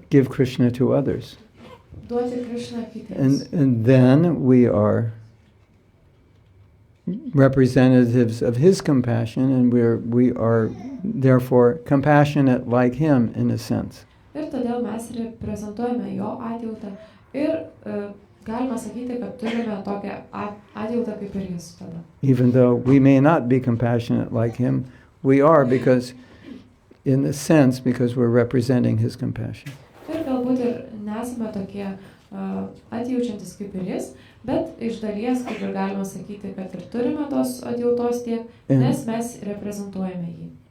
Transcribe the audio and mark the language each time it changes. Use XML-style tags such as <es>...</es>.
<en>Give Krishna to others.</en> <lt>Duoti Krishna kitiems.</lt> <en>And then we are representatives of his compassion, and we are therefore compassionate like him in a sense.</en> <lt>Ir todėl mes reprezentuojame jo atjautą ir galima sakyti, kad turime tokią atjautą kaip ir jis tada.</lt> <en>Even though we may not be compassionate like him, we are because we're representing his compassion.</en> <lt>Ir galbūt ir nesame tokie atjaučiantis kaip ir jis, bet iš dalies, kaip ir galima sakyti, kad ir turime tos atjautos tiek, nes mes reprezentuojame jį.</lt>